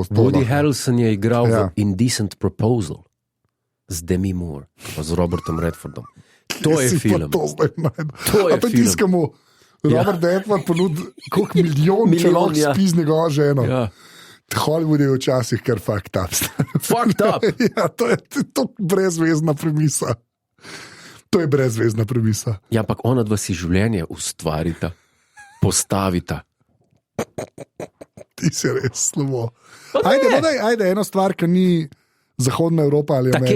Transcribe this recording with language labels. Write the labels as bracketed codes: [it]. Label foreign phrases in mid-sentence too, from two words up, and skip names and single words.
[sl] Woody Harrelson je igral v Indecent Proposal z Demi Moore, pa z Robertom Redfordom. To je film. To je film. Tiskamo Robert Redford ponud koliko milijon, če lahko spi z njegovo ženo. Ja. Hollywood je včasih kar [en] fucked up. Fucked up? [sl] Ja, to je brezvezna premisa. To je brezvezna premisa. Ja, ampak ona dva si življenje ustvarita, postavita. Ti si res slabo. Ajde, ena stvar, ki ni Zahodna Evropa ali Amerika.